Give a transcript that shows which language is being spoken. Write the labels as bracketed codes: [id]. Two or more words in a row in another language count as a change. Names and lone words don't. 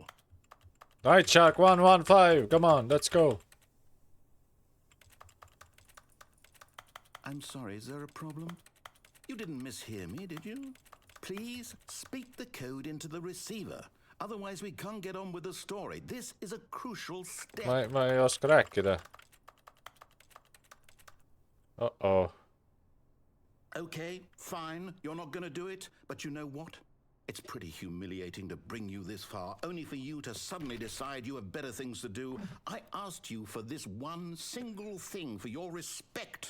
[en] Night Shark 115. Come on, let's go. I'm sorry, is there a problem? You didn't mishear me, did you? Please speak the code into the receiver. Otherwise we can't get on with the story. This is a crucial step. [et] Ma ei oska rääkida. Uh-oh. [en] Okay, fine. You're not gonna do it. But you know what? It's pretty humiliating to bring you this far, only for you to suddenly decide you have better things to do. I asked you for this one single thing, for your respect.